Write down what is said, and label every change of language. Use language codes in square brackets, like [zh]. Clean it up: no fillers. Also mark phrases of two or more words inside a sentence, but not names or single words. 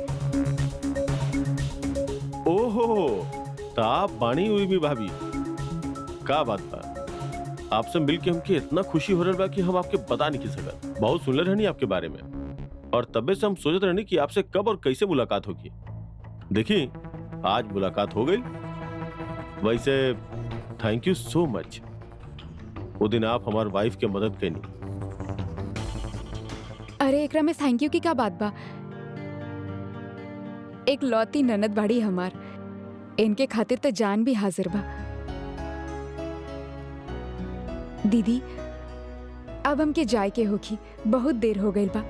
[bho] ओहो, तो आप बानी उर्मी भाभी। का बात बा? आपसे मिलके हमके इतना खुशी हो रहा बा कि हम आपके बता नहीं सकत। बहुत सुनले रहनी आपके बारे में, और तबे से हम सोचते रहनी कि आपसे कब और कैसे मुलाकात होगी। देखिए आज मुलाकात हो गई। वैसे [en] thank you so much. [bho] वो दिन आप हमारे वाइफ के मदद कैनी। अरे एकरा में [en] thank you [bho] की का बात बा। एक लौती ननद बाड़ी हमार, इनके खातिर तो जान भी हाजिर बा। दीदी अब हमके जाए के होखी, बहुत देर हो गई बा।